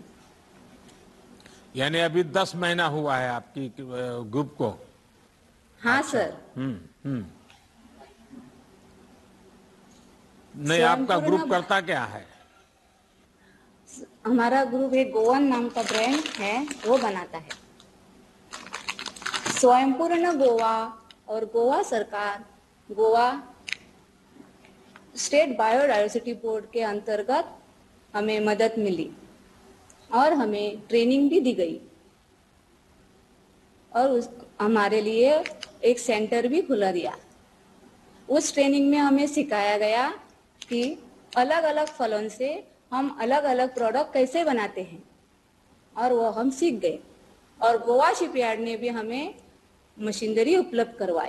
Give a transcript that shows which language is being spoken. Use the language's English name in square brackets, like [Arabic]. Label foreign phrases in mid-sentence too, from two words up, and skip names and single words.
[Hindi] यानी अभी 10 महीना हुआ है आपकी ग्रुप को? हाँ अच्छा। सर। नहीं, आपका ग्रुप करता क्या है? हमारा ग्रुप एक गोवन नाम का ब्रांड है, वो बनाता है। स्वयंपूर्ण गोवा और गोवा सरकार, गोवा स्टेट बायोडायवर्सिटी बोर्ड के अंतर्गत हमें मदद मिली और हमें ट्रेनिंग भी दी गई और हमारे लिए एक सेंटर भी खुला दिया। उस ट्रेनिंग में हमें सिखाया गया कि अलग अलग फलों से हम अलग अलग प्रोडक्ट कैसे बनाते हैं और वो हम सीख गए और गोवा शिपयार्ड ने भी हमें मशीनरी उपलब्ध करवाई।